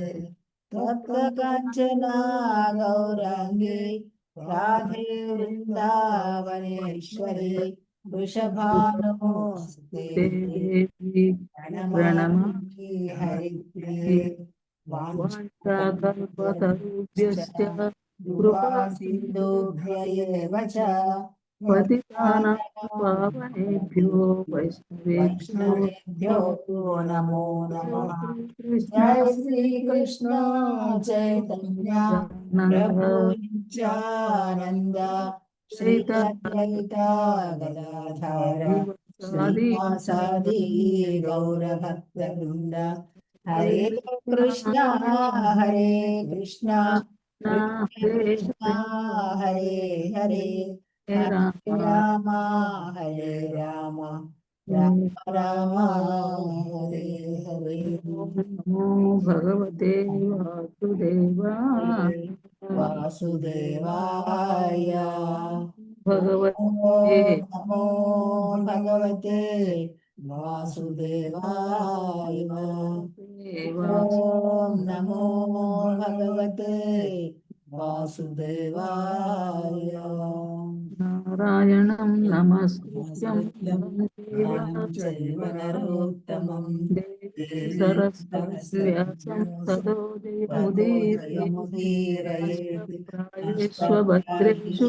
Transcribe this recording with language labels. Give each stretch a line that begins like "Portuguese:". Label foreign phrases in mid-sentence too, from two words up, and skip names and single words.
Sanskrit: తప్త కాంచనా గౌరాంగి రాధే వృందావనేశ్వరి వృషభానుస్తే ప్రణమామి హరిప్రియ. వాంఛాకల్పతరుభ్యశ్చ కృపా సింధుభ్యయేవ చ పతితానాం పావనేభ్యో వైష్ణవేభ్యో నమో నమః. కృష్ణ జయ శ్రీ కృష్ణ చైతన్య ప్రభు నిత్యానంద శ్రీ అద్వైత గదాధర శ్రీవాసాది గౌర భక్త వృంద. హరే కృష్ణ హరే కృష్ణ కృష్ణ హరే హరే హరే రామ హరే రామ రామ రామ హరే హరే. నమో భగవతే వాసుదేవాయ. భగవతే నమో భగవతే వాసుదేవాయ. ఓం నమో భగవతే వాసుదేవాయ. నారాయణం నమస్కృత్యం చైవ నరోత్తమం సరస్వతి వ్యాసం తదో జయముదీరయేత్. జయముదీరయేష్వభద్రేషు